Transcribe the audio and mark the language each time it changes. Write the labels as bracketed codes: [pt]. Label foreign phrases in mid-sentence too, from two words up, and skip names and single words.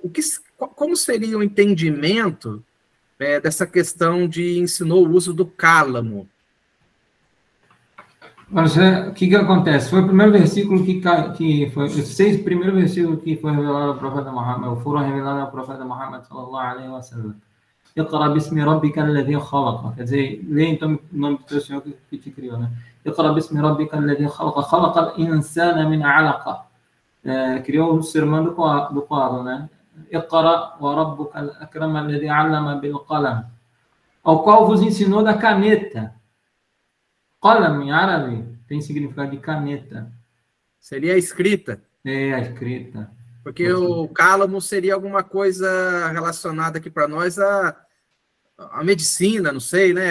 [pt] como seria o entendimento dessa questão de ensinou o uso do cálamo? Mas o que acontece? Foi o primeiro versículo que foi, os 6 primeiros versículos que foi revelado ao profeta Muhammad, foram revelados ao profeta Muhammad [ar] صلى الله عليه وسلم. اقرأ باسم ربك الذي خلق. [pt] Quer dizer, lê então o nome do teu Senhor que te criou, né? [ar] اقرأ باسم ربك الذي خلق. خلق الإنسان من علق. [pt] Criou o ser humano do coalo, né? [ar] اقرأ وربك الأكرم الذي علم بالقلم. [pt] Ao qual vos ensinou da caneta. Qalam, em árabe, tem significado de caneta. Seria a escrita. É, a escrita. Porque o cálamo seria alguma coisa relacionada aqui para nós à medicina, não sei, né?